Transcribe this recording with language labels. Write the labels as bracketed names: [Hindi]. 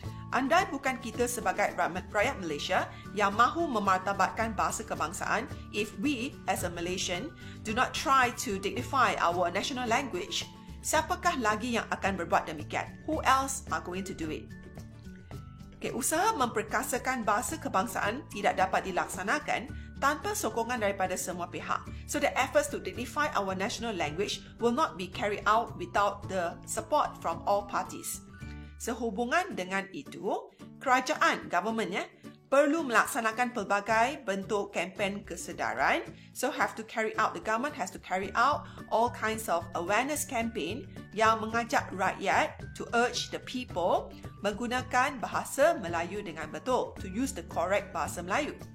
[Malay] Andai bukan kita sebagai rakyat Malaysia yang mahu memartabatkan bahasa kebangsaan, [English] if we as a Malaysian do not try to dignify our national language, [Malay] siapakah lagi yang akan berbuat demikian? [English] Who else are going to do it? [Malay] Okay, usaha memperkasakan bahasa kebangsaan tidak dapat dilaksanakan tanpa sokongan daripada semua pihak. [English] So the efforts to dignify our national language will not be carried out without the support from all parties. [Malay] Sehubungan dengan itu, kerajaan, government, perlu melaksanakan pelbagai bentuk kempen kesedaran. [English] So the government has to carry out all kinds of awareness campaign [Malay] yang mengajak rakyat [English] to urge the people [Malay] menggunakan bahasa Melayu dengan betul, [English] to use the correct bahasa Melayu.